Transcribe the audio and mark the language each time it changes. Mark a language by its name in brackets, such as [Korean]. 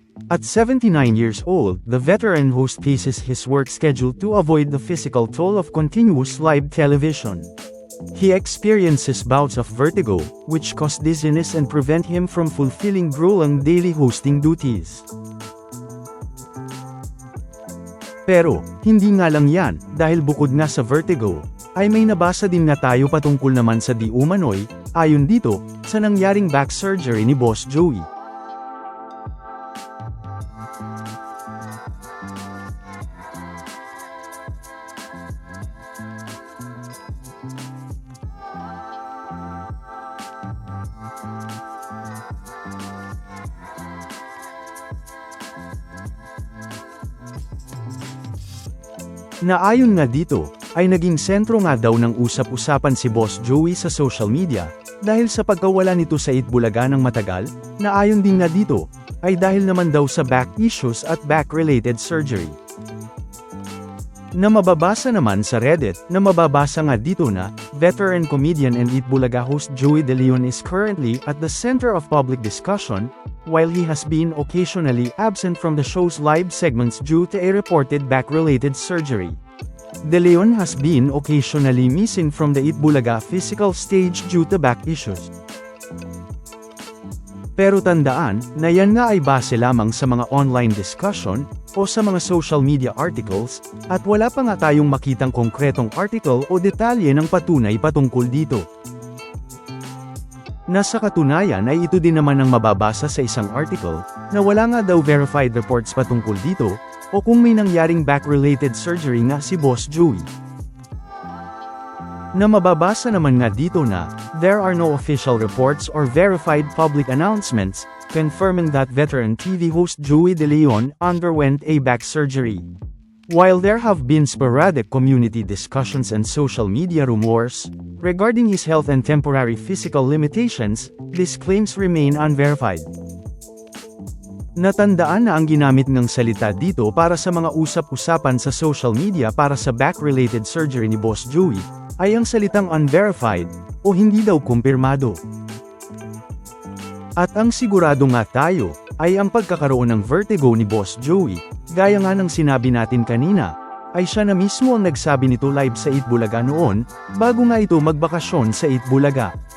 [English] At 79 years old, the veteran host paces his work schedule to avoid the physical toll of continuous live television. He experiences bouts of vertigo, which cause dizziness and prevent him from fulfilling grueling daily hosting duties. [Filipino] Pero, hindi nga lang yan, dahil bukod nga sa vertigo, ay may nabasa din na tayo patungkol naman sa di umano'y, ayon dito, sa nangyaring back surgery ni Boss Joey. Na ayon nga dito, ay naging sentro nga daw ng usap-usapan si Boss Joey sa social media, dahil sa pagkawala nito sa Itbulaga ng matagal, na ayon din nga dito, ay dahil naman daw sa back issues at back-related surgery. Na mababasa naman sa Reddit, na mababasa nga dito na, [English] veteran comedian and Itbulaga host Joey De Leon is currently at the center of public discussion, while he has been occasionally absent from the show's live segments due to a reported back-related surgery. De Leon has been occasionally missing from the Itbulaga physical stage due to back issues. [Filipino] Pero tandaan, na yan nga ay base lamang sa mga online discussion, o sa mga social media articles, at wala pa nga tayong makitang konkretong article o detalye ng patunay patungkol dito. Nasa katunayan ay ito din naman ang mababasa sa isang article, na wala nga daw verified reports patungkol dito, o kung may nangyaring back-related surgery nga si Boss Joey. Na mababasa naman nga dito na, [English] there are no official reports or verified public announcements, confirming that veteran TV host Joey De Leon underwent a back surgery. While there have been sporadic community discussions and social media rumors regarding his health and temporary physical limitations, these claims remain unverified. [Filipino] Natandaan na ang ginamit ng salita dito para sa mga usap-usapan sa social media para sa back-related surgery ni Boss Joey, ay ang salitang unverified, o hindi daw kumpirmado. At ang sigurado nga tayo, ay ang pagkakaroon ng vertigo ni Boss Joey, gaya nga ng sinabi natin kanina, ay siya na mismo ang nagsabi nito live sa Itbulaga noon, bago nga ito magbakasyon sa Itbulaga.